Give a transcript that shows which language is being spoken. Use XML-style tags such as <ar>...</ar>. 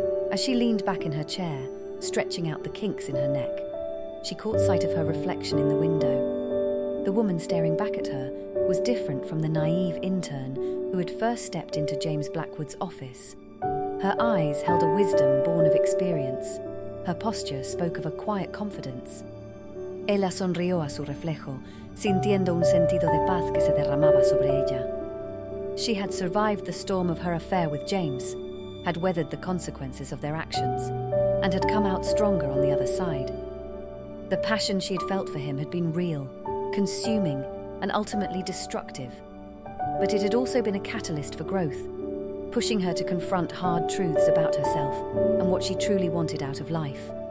<en>As she leaned back in her chair, stretching out the kinks in her neck, she caught sight of her reflection in the window. The woman staring back at her was different from the naive intern who had first stepped into James Blackwood's office. Her eyes held a wisdom born of experience. Her posture spoke of a quiet confidence.</en> <es>Ella sonrió a su reflejo, sintiendo un sentido de paz que se derramaba sobre ella.</es> <en>She had survived the storm of her affair with James, had weathered the consequences of their actions, and had come out stronger on the other side. The passion she had felt for him had been real, consuming, and ultimately destructive. But it had also been a catalyst for growth, pushing her to confront hard truths about herself and what she truly wanted out of life.</en>